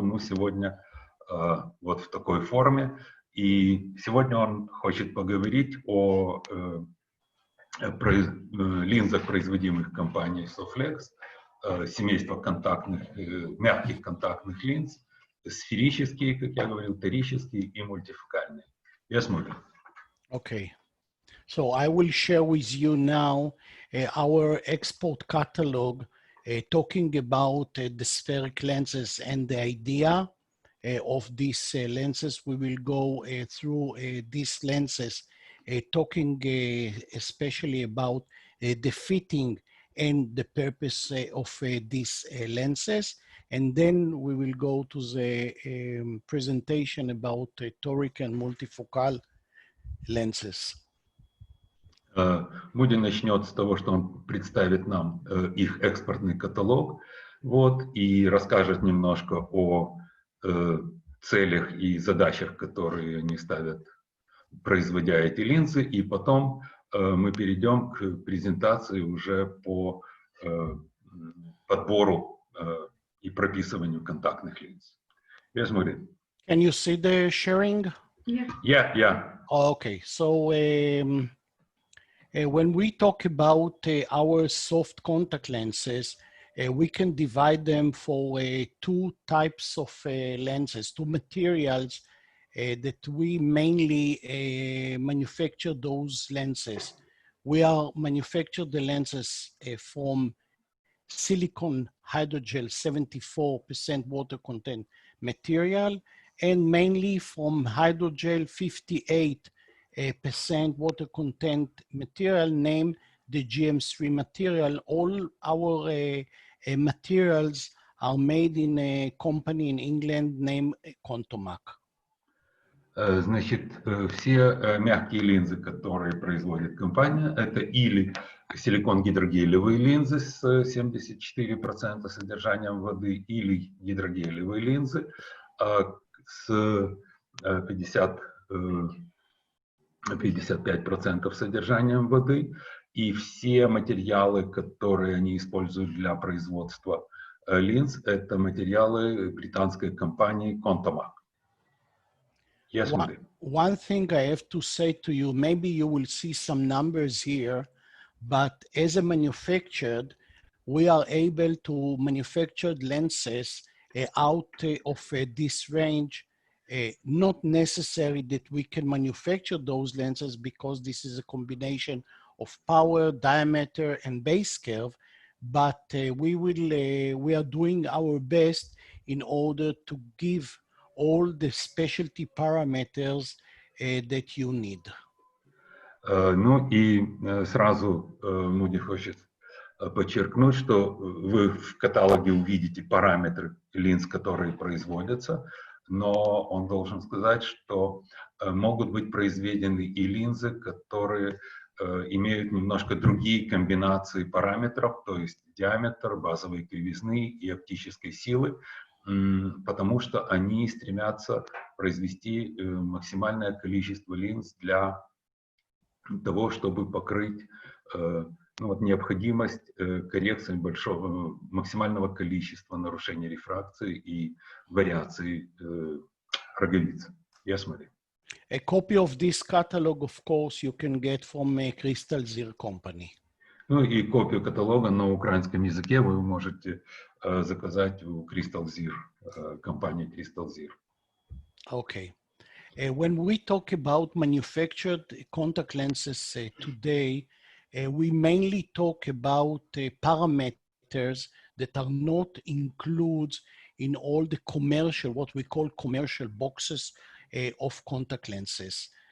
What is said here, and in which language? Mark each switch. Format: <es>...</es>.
<ru>Ну, сегодня вот в такой форме. И сегодня он хочет поговорить о линзах, производимых компанией Soflex, семейство контактных, мягких контактных линз, сферические, как я говорил, торические и мультифокальные.</ru> <en>Yes, Moody. Okay. So I will share with you now our export catalog talking about the spheric lenses and the idea of these lenses. We will go through these lenses talking especially about the fitting and the purpose of these lenses. And then we will go to the presentation about toric and multifocal lenses.</en> <ru>Муди начнет с того, что он представит нам их экспортный каталог, вот, и расскажет немножко о целях и задачах, которые они ставят, производя эти линзы, и потом мы перейдем к презентации уже по подбору и прописыванию контактных линз.</ru> <en>Yes, Moody. Can you see the sharing? Yeah. Okay, so when we talk about our soft contact lenses, we can divide them for two types of lenses, two materials that we mainly manufacture those lenses. We are manufacture the lenses from silicone hydrogel 74% water content material, and mainly from hydrogel 58% water content material named the GM3 material. All our materials are made in a company in England named Contomac.</en> <ru>Значит, все мягкие линзы, которые производит компания, это или силикон-гидрогелевые линзы с 74% содержанием воды, или гидрогелевые линзы с 55% содержанием воды. И все материалы, которые они используют для производства линз, это материалы британской компании Contomac.</ru> <en>Yes, one thing I have to say to you, maybe you will see some numbers here, but as a manufacturer, we are able to manufacture lenses out of this range. Not necessary that we can manufacture those lenses because this is a combination of power, diameter, and base curve, but we are doing our best in order to give all the specialty parameters that you need.</en> <ru>Ну и сразу Муди хочет подчеркнуть, что вы в каталоге увидите параметры линз, которые производятся, но он должен сказать, что могут быть произведены и линзы, которые имеют немножко другие комбинации параметров, то есть диаметр, базовой кривизны и оптической силы, потому что они стремятся произвести максимальное количество линз для того, чтобы покрыть необходимость коррекции максимального количества нарушений рефракции и вариаций роговицы.</ru> <en>Yes, Marie. A copy of this catalog, of course, you can get from Crystal Zir Company.</en> <ru>Ну и копию каталога на украинском языке вы можете заказать у Crystal Zir, компании Crystal Zir.</ru> <en>Okay. When we talk about manufactured contact lenses today, we mainly talk about parameters that are not included in all the commercial, what we call commercial boxes of contact lenses.</en>